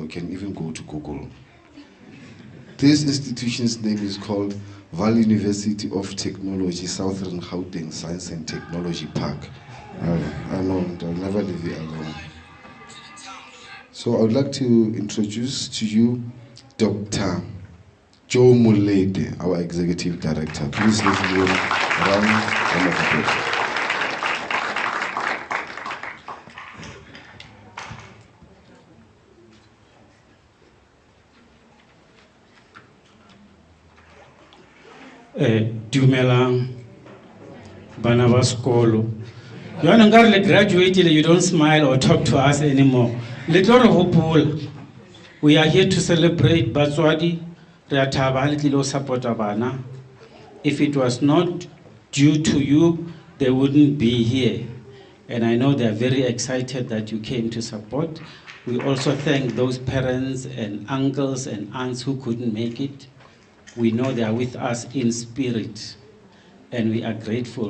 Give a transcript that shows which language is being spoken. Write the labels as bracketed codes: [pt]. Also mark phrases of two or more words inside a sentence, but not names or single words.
[en] You can even go to Google. This institution's name is called Vaal University of Technology, Southern Gauteng Science and Technology Park. I know, I'll never leave you alone. So I would like to introduce to you Dr. Joe Mulede, our Executive Director. Please let's give him a round of applause. [st] Dumelang, bana ba sekolo. Jwana nkare le [en] graduated, you don't smile or talk to us anymore. [st] Le tlo re hopola. [en] We are here to celebrate batswadi. [st] Re a thaba ha le tlile ho support-a bana. [en] If it was not due to you, they wouldn't be here. And I know they are very excited that you came to support. We also thank those parents and uncles and aunts who couldn't make it. We know they are with us in spirit, and we are grateful.